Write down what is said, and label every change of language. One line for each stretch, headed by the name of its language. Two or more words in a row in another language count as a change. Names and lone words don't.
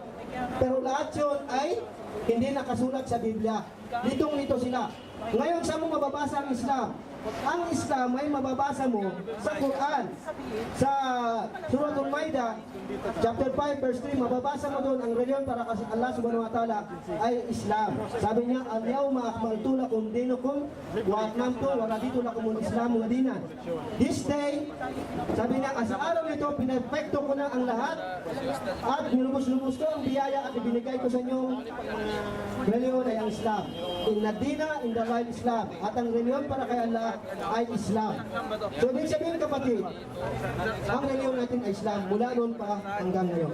Filipino: Pero lahat yun ay hindi nakasulat sa Biblia. Litong-lito sila. Ngayon, saan mo mababasa ang Islam? Ang Islam ay mababasa mo sa Quran. Sa Suratul Maida, chapter 5, verse 3, mababasa mo doon ang reliyon para kasi
Arabic: الله سبحانه وتعالى
Filipino: ay Islam. Sabi niya,
Arabic: اليوم أكملت لكم دينكم وأتممت ورضيت لكم الإسلام دينا.
English: This day,
Filipino: sabi niya, sa araw nito, pinepekto ko na ang lahat at minubos-lubos ko ang biyaya at ibinigay ko sa inyong reliyon ay ang Islam.
Arabic: إن الدين عند الله الإسلام.
Filipino: At ang reliyon para kay Allah ay Islam. So, ibig sabihin kapatid, ang reliyon natin ay Islam mula noon pa hanggang ngayon.